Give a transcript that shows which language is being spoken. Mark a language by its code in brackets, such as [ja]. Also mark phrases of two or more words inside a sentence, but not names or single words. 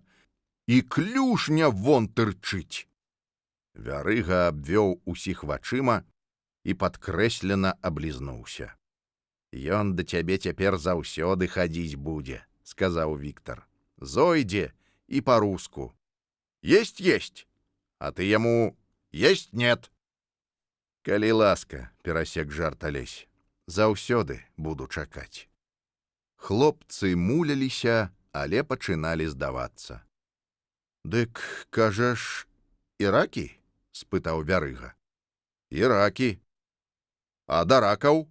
[be] І клюшня вон тырчыць. Вярыга абвёў усіх вачыма і падкрэслена аблізнуўся. Ён да цябе цяпер заўсёды хадзіць будзе, сказаў Віктар. Зойдзе і па-руску. [ru] Есть, есть. [be] А ты яму [ru] есть, нет. [be] Калі ласка, перасек жарт Алесь, заўсёды буду чакаць. Хлопцы муляліся, але пачыналі здавацца. Дык, кажаш, іракі? Спытаў Вярыга. Іракі. А да ракаў?